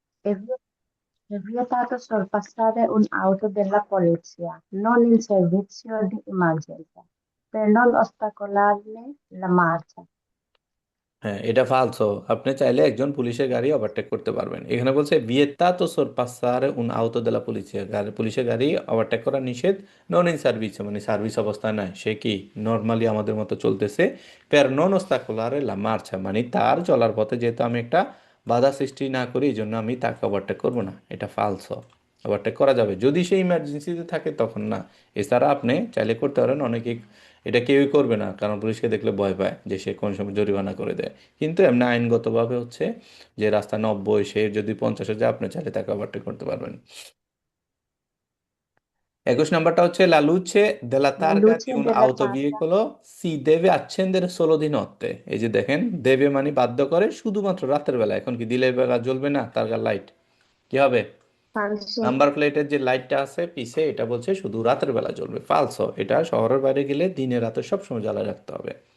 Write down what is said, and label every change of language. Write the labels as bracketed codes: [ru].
[it] È vi- è vietato sorpassare un'auto della polizia non in servizio di emergenza per non ostacolarne la marcia. [bn] হ্যাঁ, এটা ফালসো। আপনি চাইলে একজন পুলিশের গাড়ি ওভারটেক করতে পারবেন, এখানে বলছে [it] ভিয়েত্তা তো সোরপাসার উন আউতো দেলা [bn] পুলিশের গাড়ি, পুলিশের গাড়ি ওভারটেক করা নিষেধ, নন ইন সার্ভিস, মানে সার্ভিস অবস্থায় নয়, সে কি নর্মালি আমাদের মতো চলতেছে। [it] পের নন ওস্তাকুলারে লা মার্চা, [bn] মানে তার চলার পথে যেহেতু আমি একটা বাধা সৃষ্টি না করি, এই জন্য আমি তাকে ওভারটেক করবো না, এটা ফালসো। ওভারটেক করা যাবে যদি সে ইমার্জেন্সিতে থাকে, তখন না। এছাড়া আপনি চাইলে করতে পারেন, অনেকে এটা কেউই করবে না, কারণ পুলিশকে দেখলে ভয় পায় যে সে কোন সময় জরিমানা করে দেয়। কিন্তু এমনি আইনগতভাবে হচ্ছে যে রাস্তা 90, সে যদি 50-এ যায়, আপনি চাইলে তাকে ওভারটেক করতে পারবেন। 21 নম্বরটা হচ্ছে [it] la luce della La targa di luce un della targa. autoveicolo si deve accendere solo di notte। [bn] এই যে দেখেন, দেবে মানে বাধ্য করে, শুধুমাত্র রাতের বেলা। এখন কি দিনের বেলা জ্বলবে না তারগার লাইট? কি হবে? [it] falso, [bn] নাম্বার প্লেটের যে লাইটটা আছে পিছে, এটা বলছে শুধু রাতের বেলা জ্বলবে, ফালসো। এটা শহরের বাইরে গেলে দিনে রাতে সবসময় জ্বালায় রাখতে হবে।